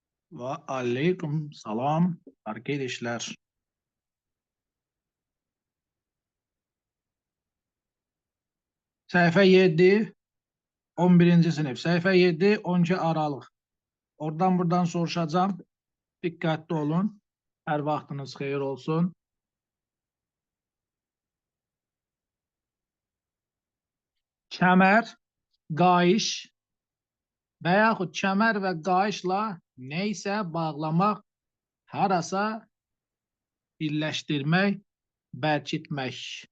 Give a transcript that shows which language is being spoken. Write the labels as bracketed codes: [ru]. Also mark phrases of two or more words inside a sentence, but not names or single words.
[tr] Ve aleyküm salam arkadaşlar. Sayfa 7, 11. sınıf. Sayfa 7, 12 Aralık. Oradan buradan soruşacağım. Dikkatli olun. [az] Her vaxtınız xeyir olsun. Kəmər, qayış və yaxud kəmər və qayışla neysə bağlamaq, harasa birləşdirmək, bərkitmək.